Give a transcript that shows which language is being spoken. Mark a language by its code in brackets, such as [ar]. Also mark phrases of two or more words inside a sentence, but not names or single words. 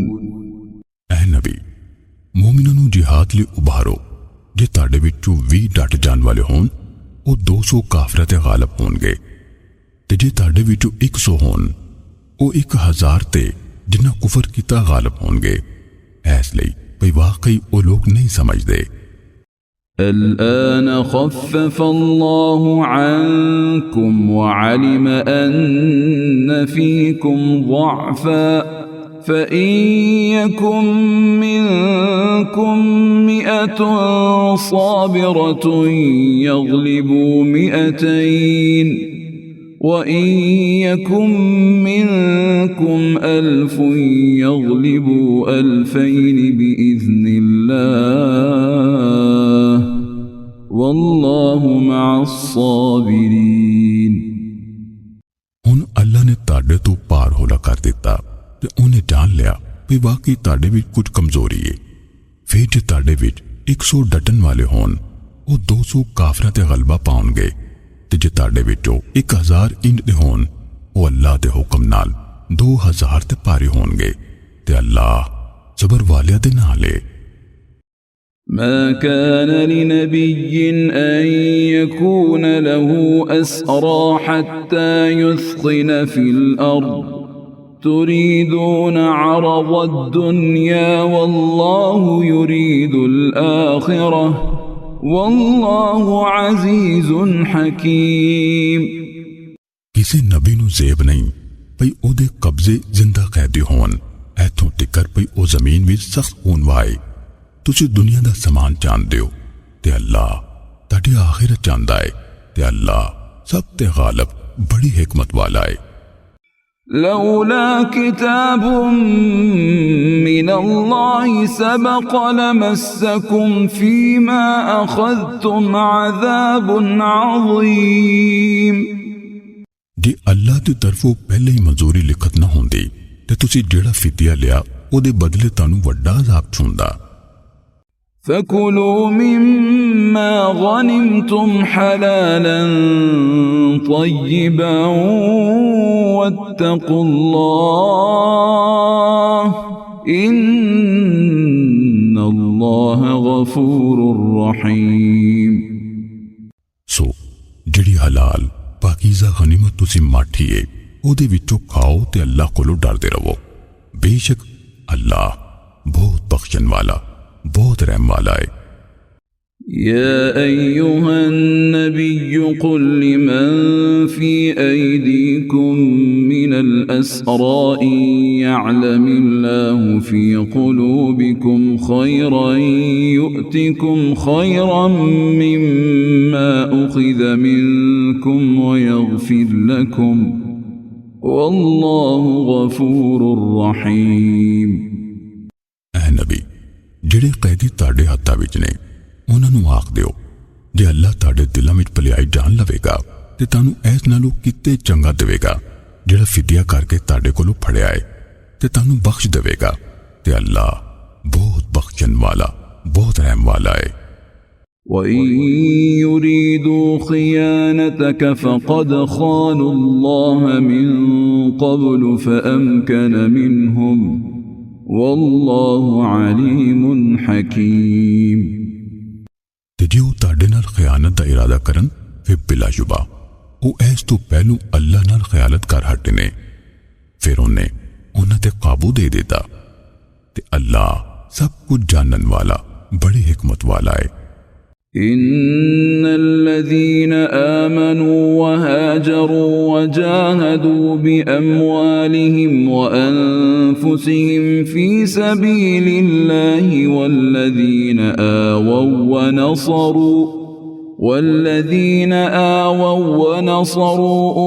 [pa] اے نبی مومنوں نوں جہاد لئی ابھارو ਜੇ ਤੁਹਾਡੇ ਵਿੱਚੋਂ 20 ਡਟ ਜਾਣ ਵਾਲੇ ਹੋਣ ਉਹ 200 ਕਾਫਰਾਂ ਤੇ ਗਾਲਬ ਹੋਣਗੇ ਤੇ ਜੇ ਤੁਹਾਡੇ ਵਿੱਚੋਂ 100 ਹੋਣ ਉਹ 1000 ਤੇ ਜਿਨ੍ਹਾਂ ਕੁਫਰ ਕੀਤਾ ਗਾਲਬ ਹੋਣਗੇ ਇਸ ਲਈ ਭਈ ਵਾਕਈ ਉਹ ਲੋਕ ਨਹੀਂ ਸਮਝਦੇ [ar] الآن خفف الله عنكم وعلم أن فيكم ضعفا فإن يكن منكم 100 صابرة يغلبوا 200 وإن يكن منكم 1000 يغلبوا 2000 بإذن الله والله مع الصابرين [pa] ਹੁਣ ਅੱਲਾ ਨੇ ਤੁਹਾਡੇ ਤੋਂ ਪਾਰ ਹੋਲਾ ਕਰ ਦਿੱਤਾ ਤੇ ਉਹਨੇ ਜਾਣ ਲਿਆ ਵੀ ਵਾਕਈ ਤੁਹਾਡੇ ਵਿੱਚ ਕੁਝ ਕਮਜ਼ੋਰੀ ਹੈ ਫਿਰ ਜੇ ਤੁਹਾਡੇ ਵਿੱਚ 100 ਡਟਣ ਵਾਲੇ ਹੋਣ ਉਹ 200 ਕਾਫਰਾਂ ਤੇ ਗਲਬਾ ਪਾਉਣਗੇ ਤੇ ਜੇ ਤੁਹਾਡੇ ਵਿੱਚੋਂ 1000 ਇੰਜ ਦੇ ਹੋਣ ਉਹ ਅੱਲਾਹ ਦੇ ਹੁਕਮ ਨਾਲ 2000 ਤੇ ਭਾਰੇ ਹੋਣਗੇ ਤੇ ਅੱਲਾਹ ਜ਼ਬਰ ਵਾਲਿਆਂ ਦੇ ਨਾਲ ਹੈ [ar] ما كان لنبي أن يكون له أسرى حتى يثخن في الأرض تريدون عرض الدنيا والله يريد الآخرة والله عزيز حكيم। [pa] ਕਿਸੇ ਨਬੀ ਨੂੰ ਜ਼ੇਬ ਨਹੀਂ ਭਈ ਓਦੇ ਕਬਜ਼ੇ ਜ਼ਿੰਦਾ ਕੈਦੀ ਹੋਣ ਐਥੋਂ ਤੀਕਰ ਭਈ ਉਹ ਜ਼ਮੀਨ ਵਿਚ ਸਖ਼ਤ ਖ਼ੂਨ ਵਾਏ। ਤੁਸੀਂ ਦੁਨੀਆ ਦਾ ਸਮਾਨ ਚਾਹੁੰਦੇ ਹੋ ਤੇ ਅੱਲਾਹ ਤੁਹਾਡੀ ਆਖ਼ਿਰਤ ਚਾਹੁੰਦਾ ਹੈ ਤੇ ਅੱਲਾਹ ਸਭ ਤੇ ਗ਼ਾਲਿਬ ਬੜੀ ਹਿਕਮਤ ਵਾਲਾ ਹੈ। [ar] لولا كتاب من الله سبق لمسكم فيما أخذتم عذاب عظيم. [pa] ਜੇ ਅੱਲਾਹ ਦੀ ਤਰਫ਼ੋਂ ਪਹਿਲੇ ਹੀ ਮਨਜ਼ੂਰੀ ਲਿਖਤ ਨਾ ਹੁੰਦੀ ਤੇ ਤੁਸੀਂ ਜਿਹੜਾ ਫ਼ਿਦੀਆ ਲਿਆ ਓਦੇ ਬਦਲੇ ਤੈਨੂੰ ਵੱਡਾ ਅਜ਼ਾਬ ਛੂੰਹਦਾ। [ar] فكلوا مما غنمتم حلالا طيبا واتقوا الله إن الله غفور رحيم। [pa] ਸੋ ਜਿਹੜੀ ਹਲਾਲ ਪਾਕੀਜ਼ਾ ਗ਼ਨੀਮਤ ਤੁਸੀਂ ਮਾਠੀ ਹੈ ਓਦੇ ਵਿਚੋਂ ਖਾਓ ਤੇ ਅੱਲਾਹ ਕੋਲੋਂ ਡਰਦੇ ਰਹੋ। ਬੇਸ਼ੱਕ ਅੱਲਾਹ ਬਹੁਤ ਬਖ਼ਸ਼ਣ ਵਾਲਾ ਬਹੁਤ ਰਹਿਮ ਵਾਲਾ ਹੈ। [ar] يا أيها النبي قل لمن في أيديكم من الأسرى إن يعلم الله في قلوبكم خيرا يؤتكم خيرا مما أخذ منكم ويغفر لكم والله غفور رحيم। [pa] ਐ ਨਬੀ ਜਿਹੜੇ कैदी ਤੁਹਾਡੇ ਹੱਥਾਂ ਵਿੱਚ ਨੇ ਉਹਨਾਂ ਨੂੰ ਆਖ ਦਿਓ ਜੇ ਅੱਲਾਹ ਤੁਹਾਡੇ ਦਿਲਾਂ ਵਿੱਚ ਭਲਾਈ ਜਾਣ ਲਵੇਗਾ ਤੇ ਤੁਹਾਨੂੰ ਇਸ ਨਾਲੋਂ ਕਿਤੇ ਚੰਗਾ ਦੇਵੇਗਾ ਜਿਹੜਾ ਫਿਦਿਆ ਕਰਕੇ ਤੁਹਾਡੇ ਕੋਲੋਂ ਫੜਿਆ ਹੈ ਤੇ ਤੁਹਾਨੂੰ ਬਖਸ਼ ਦੇਵੇਗਾ ਤੇ ਅੱਲਾਹ ਬਹੁਤ ਬਖਸ਼ਣ ਵਾਲਾ ਬਹੁਤ ਰਹਿਮ ਵਾਲਾ ਹੈ। [ar] وَإِن يُرِيدُوا خِيَانَتَكَ فَقَدْ خَانُوا اللَّهَ مِن قَبْلُ فَأَمْكَنَ مِنْهُمْ والله عليم حكيم। [pa] ਤੇ ਜੇ ਉਹ ਤੁਹਾਡੇ ਨਾਲ ਖਿਆਨਤ ਦਾ ਇਰਾਦਾ ਕਰਨ ਫਿਰ ਬਿਲਾਸ਼ੁਬਾ ਉਹ ਇਸ ਤੋਂ ਪਹਿਲੋਂ ਅੱਲਾਹ ਨਾਲ ਖਿਆਲਤ ਕਰ ਹਟੇ ਨੇ ਫਿਰ ਉਹਨੇ ਉਹਨਾਂ ਤੇ ਕਾਬੂ ਦੇ ਦਿੱਤਾ ਤੇ ਅੱਲਾਹ ਸਭ ਕੁਝ ਜਾਣਨ ਵਾਲਾ ਬੜੀ ਹਿਕਮਤ ਵਾਲਾ ਹੈ। [ar] إن الذين آمنوا وهاجروا وجاهدوا بأموالهم وأنفسهم في سبيل الله والذين آووا ونصروا